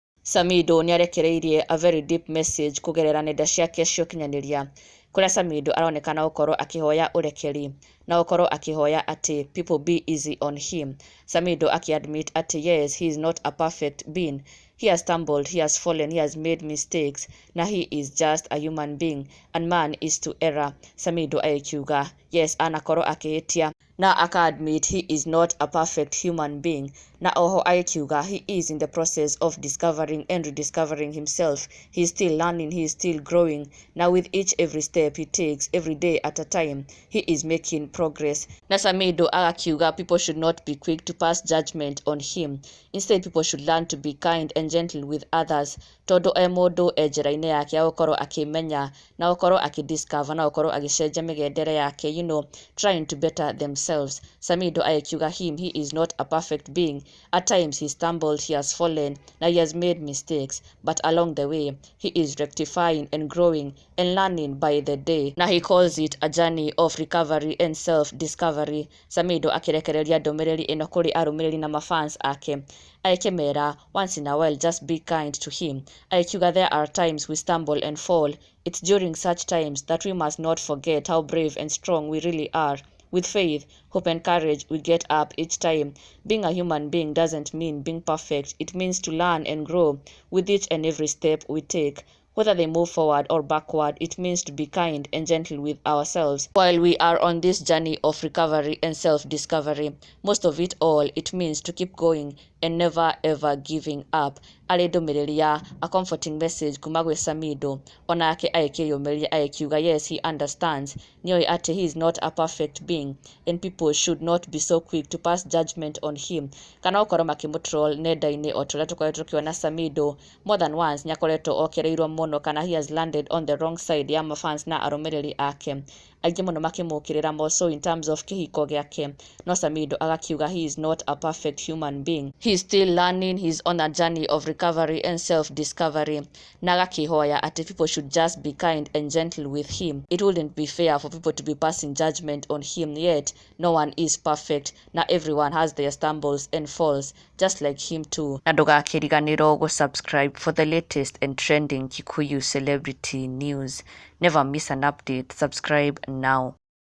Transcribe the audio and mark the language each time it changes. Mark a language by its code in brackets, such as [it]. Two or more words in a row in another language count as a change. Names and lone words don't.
[ki] Samidoh nĩarekereirie [en] a very deep message [ki] kugerera nenda ciake cia ũkinyanĩria kuria Samidoh aronekana gũkorwo akĩhoya ũrekeri na gũkorwo akĩhoya ati [en] people be easy on him. Samidoh [ki] akiadmit ati [en] yes, he is not a perfect being. He has stumbled, he has fallen, he has made mistakes. Na he is just a human being and man is to error. Samidoh akiuga yes, [ki] anakorwo akĩhĩtia na aka-admit [en] he is not a perfect human being. [ki] Na oho akiuga [en] he is in the process of discovering and rediscovering himself. He is still learning, he is still growing. Now with each every step he takes, every day at a time, he is making progress. [ki] Na Samidoh akiuga [en] people should not be quick to pass judgment on him. Instead, people should learn to be kind and gentle with others. [ki] Todo mũndũ njĩra-inĩ yake ya gũkorwo akĩmenya na gũkorwo akĩdiscover na gũkorwo agĩcenjia mĩgendere yake, [en] trying to better themselves. Samidoh akiuga he is not a perfect being. At times he stumbled, he has fallen, na he has made mistakes, but along the way he is rectifying and growing and learning by the day. Na he calls it a journey of recovery and self-discovery. [ki] Samidoh akirekereria ndũmĩrĩri ĩno kũrĩ arũmĩrĩri na mafans ake akĩmera [en] once in a while just be kind to him. Akiuga there are times we stumble and fall. It's during such times that we must not forget how brave and strong we really are. With faith, hope and courage, we get up each time. Being a human being doesn't mean being perfect. It means to learn and grow with each and every step we take. Whether they move forward or backward, it means to be kind and gentle with ourselves. While we are on this journey of recovery and self-discovery, most of it all, it means to keep going and never ever giving up. [ki] Arĩ ndũmĩrĩri ya [en] a comforting message [ki] kuma gwĩ Samidoh, onake agĩkĩrĩũmĩrĩria agĩkiuga [en] yes, he understands. [ki] Nĩoĩ ati [en] he is not a perfect being and people should not be so quick to pass judgment on him. [ki] Kana gũkorwo makĩmũtroll nenda-inĩ o torĩa tũkoretwo tũkĩona Samidoh [en] more than once [ki] nĩakoretwo okereirwo mũno, kana [en] he has landed on the wrong side [ki] ya mafans na arũmĩrĩri ake. Aingĩ mũno makĩmũkĩrĩra [en] more so in terms of [ki] kĩhiko gĩake. No Samidoh agakiuga [en] he is not a perfect human being. He is still learning, he is on a journey of recovery and self-discovery. [ki] Na agakihoya ati [en] people should just be kind and gentle with him. It wouldn't be fair for people to be passing judgment on him, yet no one is perfect. Na everyone has their stumbles and falls, just like him too. [ki] Na ndũgakĩriganĩrwo gũ-subscribe [en] for the latest and trending Kikuyu celebrity news. Never miss an update. Subscribe now.